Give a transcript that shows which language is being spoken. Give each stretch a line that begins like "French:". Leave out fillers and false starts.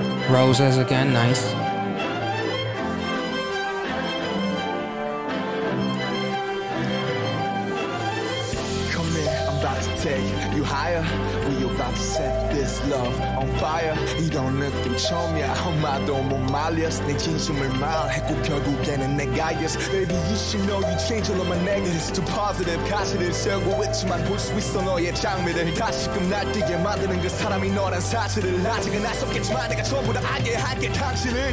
English: Roses again, nice. Come here, I'm about to take you higher. We about to set this love on fire.
Korean: 이런 느낌 처음이야. 엄마도 못 말렸어. 내 진심을 말했고 결국에는 내가 yes.
English: Baby you should know you change all of my negatives to positive.
Korean: 가시를 세우고 있지만 볼 수 있어 너의 장미를. 다시금 날뛰게 만드는 그 사람이 너란 사실을. 아직은 알 수 없겠지만 내가 전부 다 알게 할게 당신을.